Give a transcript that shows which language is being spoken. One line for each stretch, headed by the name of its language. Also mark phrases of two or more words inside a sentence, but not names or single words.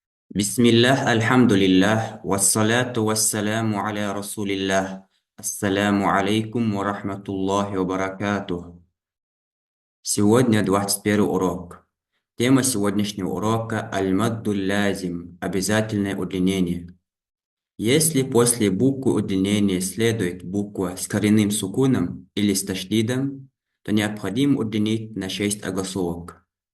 Arabic: بسم الله الحمد لله والصلاة والسلام على رسول الله. السلام عليكم ورحمة الله وبركاته.
Russian: Сегодня 21 урок. Тема сегодняшнего урока —
Arabic: المد اللازم
Russian: — обязательное удлинение. Если после буквы удлинения следует буква с коренным сукуном или с таштидом, то необходимо удлинить на 6 огласовок.